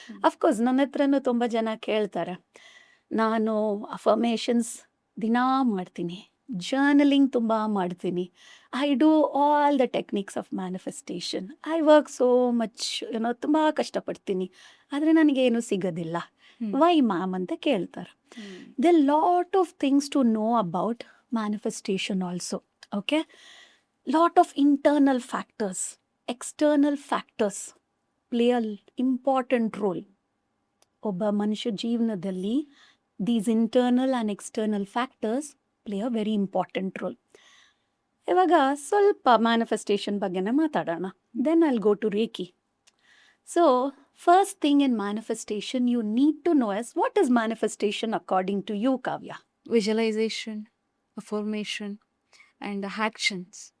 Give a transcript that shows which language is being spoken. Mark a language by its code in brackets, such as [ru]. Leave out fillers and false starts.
[kn] Of course ನನ್ನ ಹತ್ರನೂ ತುಂಬ ಜನ ಕೇಳ್ತಾರೆ. ನಾನು ಅಫರ್ಮೇಷನ್ಸ್ ದಿನಾ ಮಾಡ್ತೀನಿ, ಜರ್ನಲಿಂಗ್ ತುಂಬ ಮಾಡ್ತೀನಿ, [en] I do all the techniques of manifestation, I work so much, [kn] ಏನೋ ತುಂಬ ಕಷ್ಟಪಡ್ತೀನಿ, ಆದರೆ ನನಗೇನು ಸಿಗೋದಿಲ್ಲ, [en] why ma'am [kn] ಅಂತ ಕೇಳ್ತಾರೆ. [en] They lot of things to know about manifestation also. Okay, lot of internal factors, external factors play a important role. [kn] ಒಬ್ಬ ಮನುಷ್ಯ ಜೀವನದಲ್ಲಿ [en] these internal and external factors play a very important role. [kn] ಇವಾಗ ಸ್ವಲ್ಪ manifestation ಬಗ್ಗೆನೇ ಮಾತಾಡೋಣ. [en] Then I'll go to reiki. So first thing in manifestation you need to know S what is manifestation according to you, Kavya? Visualisation, affirmation and actions.